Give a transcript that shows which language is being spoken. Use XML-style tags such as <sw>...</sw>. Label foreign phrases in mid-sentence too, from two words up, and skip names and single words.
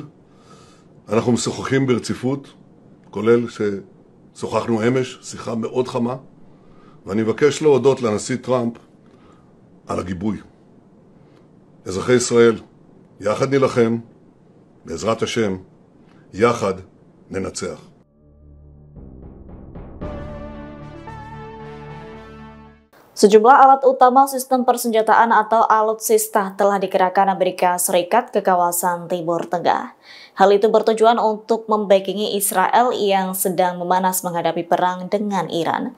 <he>אנחנו משוחחים ברציפות, כולל ששוחחנו אמש, שיחה מאוד חמה, ואני מבקש להודות לנשיא טראמפ על הגיבוי. אזרחי ישראל, יחד נילחם, בעזרת השם, יחד ננצח.</he> <id>Sejumlah alat utama sistem persenjataan atau alutsista telah dikerahkan Amerika Serikat ke kawasan Timur Tengah. Hal itu bertujuan untuk membackingi Israel yang sedang memanas menghadapi perang dengan Iran.</id>